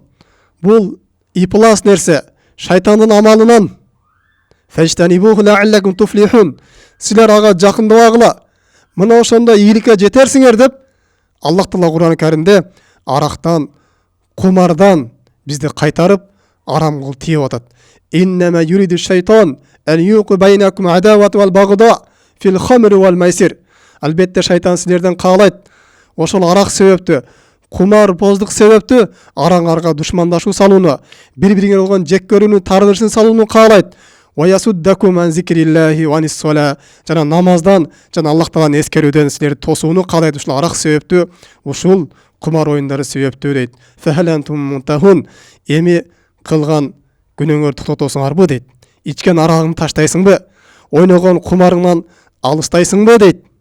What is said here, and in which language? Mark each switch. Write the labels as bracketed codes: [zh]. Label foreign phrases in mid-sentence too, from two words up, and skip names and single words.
[ky] Бул иплас нерсе, шайтандын амалынан. [ar] فاجتنبوه لعلكم تفلحون. [ky] Силер ага жакындабагыла. Мына ошондо ийгиликке жетерсиңер деп Аллах Таала Кур'ан-ы Каримде арактан, кумардан бизди кайтарып, арам кылып тийип атат. [ar] إنما يريد الشيطان أن يوقع بينكم العداوة والبغضاء في الخمر والميسر. [ky] Албетте шайтан силерден каалайт. Ошол арак себептүү, кумар боздук себептүү араңарга душмандашуу салууну, бири-бириңер болгон жек көрүүнү, тардырышын салууну каалайт. [ar] ويصدكم عن ذكر الله وعن الصلاة. [ky] Жана намаздан, жана Аллах Тааланы эскерүүдөн силерди тосууну каалайт. Ушул арак себептүү, ушул кумар оюндары себептүү дейт. [ar] فهل أنتم منتهون. [ky] Эми кылган күнөөңөрдү токтотосуңарбы дейт. Ичкен арагыңды таштайсыңбы? Ойногон кумарыңдан алыстайсыңбы дейт.